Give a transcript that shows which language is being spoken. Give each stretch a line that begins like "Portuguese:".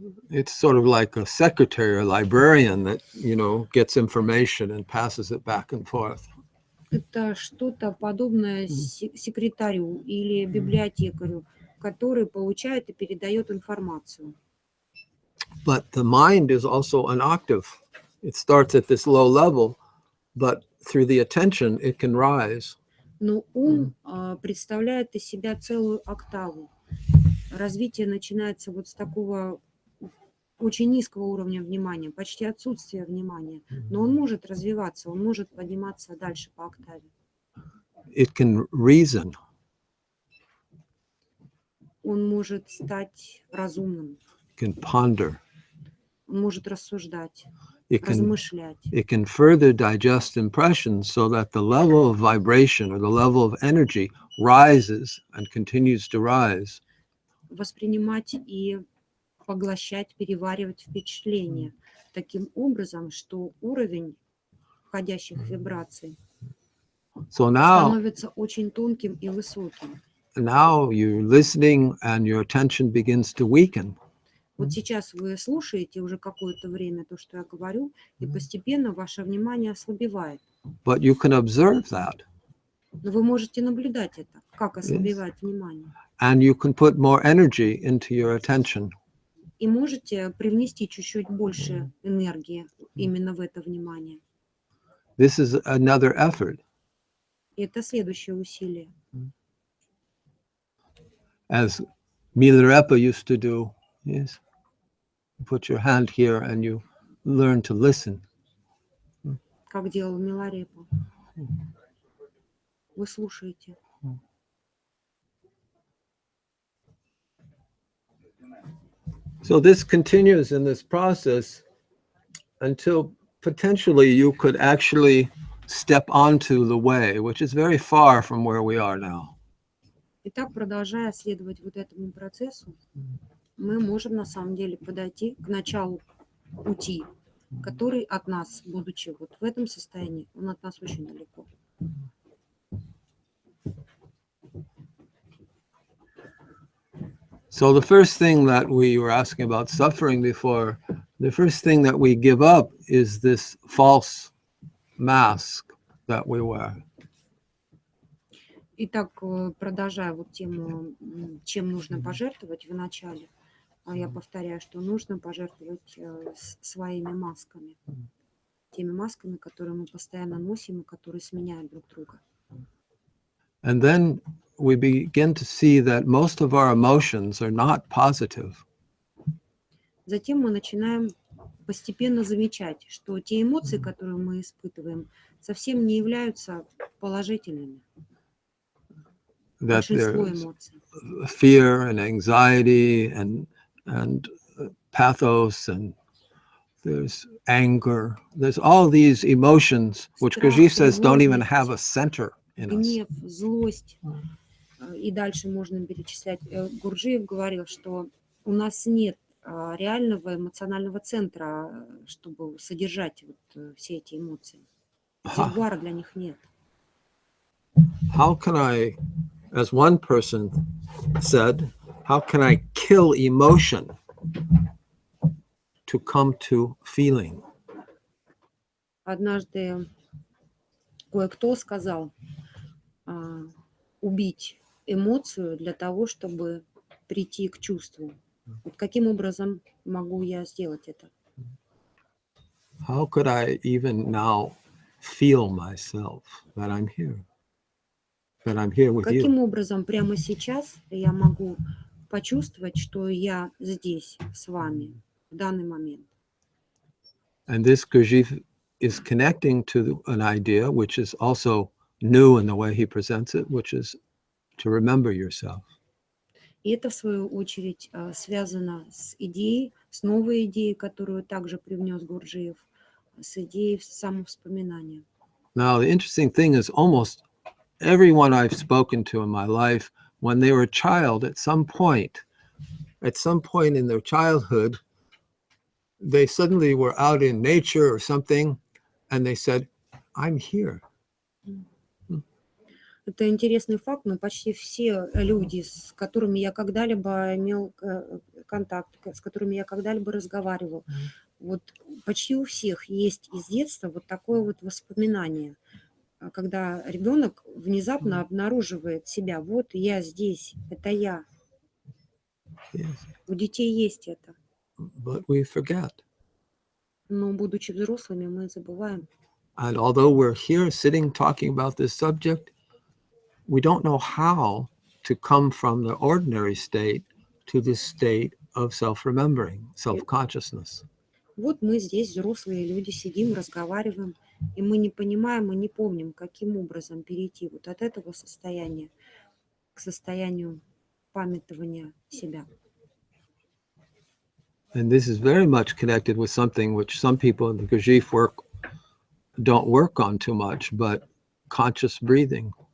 English: It's sort of like a secretary or librarian that, gets information and passes it back and forth.
Russian: Это что-то подобное секретарю или библиотекарю, который получает и передает информацию.
English: But the mind is also an octave. It starts at this low level, but through the attention it can rise.
Russian: Но ум представляет из себя целую октаву. Развитие начинается вот с такого очень низкого уровня внимания, почти отсутствия внимания. Но он может развиваться, он может подниматься дальше по октаве.
English: It can reason.
Russian: Он может стать разумным.
English: It can ponder.
Russian: Он может рассуждать,
English: It
Russian: размышлять.
English: can further digest impressions so that the level of vibration or the level of energy rises and continues to rise.
Russian: Воспринимать и поглощать, переваривать впечатления таким образом, что уровень входящих вибраций становится очень тонким и высоким.
English: Now you're listening and your attention begins to weaken.
Russian: Вот сейчас вы слушаете уже какое-то время то, что я говорю, и постепенно ваше внимание ослабевает.
English: But you can observe that.
Russian: Но вы можете наблюдать это, как ослабевает внимание.
English: And you can put more energy into your attention.
Russian: И можете привнести чуть-чуть больше энергии именно в это внимание.
English: This is another effort.
Russian: И это следующее усилие.
English: As Milarepa used to do, yes. Put your hand here and you learn to listen.
Russian: Как делал Миларепа. Вы слушаете.
English: So this continues in this process until potentially you could actually step onto the way, which is very far from where we are now.
Russian: И так, продолжая следовать вот этому процессу, мы можем на самом деле подойти к началу пути, который от нас, будучи вот в этом состоянии, он от нас очень далеко.
English: So the first thing that we were asking about suffering before, the first thing that we give up is this false mask that we wear.
Russian: Итак, продолжая вот тему, чем нужно пожертвовать в начале, я повторяю, что нужно пожертвовать своими масками. теми масками, которые мы постоянно носим и которые сменяют друг друга.
English: And then we begin to see that most of our emotions are not positive.
Russian: Затем мы начинаем постепенно замечать, что те эмоции, которые мы испытываем, совсем не являются положительными.
English: That
Russian: Большинство
English: there's
Russian: эмоций.
English: fear and anxiety and pathos, and there's anger. There's all these emotions which Gurджиев says don't even have a center in us.
Russian: Гнев, злость. И дальше можно перечислять. Гурджиев говорил, что у нас нет реального эмоционального центра, чтобы содержать вот все эти эмоции. Резервуара для них нет.
English: How can I, as one person said, how can I kill emotion to come to feeling?
Russian: Однажды кое-кто сказал убить эмоцию для того, чтобы прийти к чувству. Вот каким образом могу я сделать это?
English: How could I even now feel myself that I'm here? That I'm here with
Russian: Каким
English: you?
Russian: образом прямо сейчас я могу почувствовать, что я здесь с вами в данный момент?
English: And this Gurджиев is connecting to an idea which is also new in the way he presents it, which is to remember yourself.
Russian: И это, в свою очередь, связано с идеей, с новой идеей, которую также привнес Гурджиев, с идеей самовспоминания.
English: Now, the interesting thing is almost everyone I've spoken to in my life, when they were a child, at some point in their childhood, they suddenly were out in nature or something, and they said, I'm here.
Russian: Это интересный факт, но почти все люди, с которыми я когда-либо имел контакт, с которыми я когда-либо разговаривал, вот почти у всех есть из детства вот такое вот воспоминание, когда ребенок внезапно обнаруживает себя. Вот я здесь, это я.
English: Yes.
Russian: У детей есть это.
English: But we forget.
Russian: Но, будучи взрослыми, мы забываем.
English: And although we're here sitting talking about this subject, we don't know how to come from the ordinary state to the state of self-remembering, self-consciousness.
Russian: Вот мы здесь, взрослые люди, сидим, разговариваем, и мы не понимаем и не помним, каким образом перейти вот от этого состояния к состоянию памятования себя.
English: And this is very much connected with something which some people in the Gurджief work don't work on too much, but conscious breathing.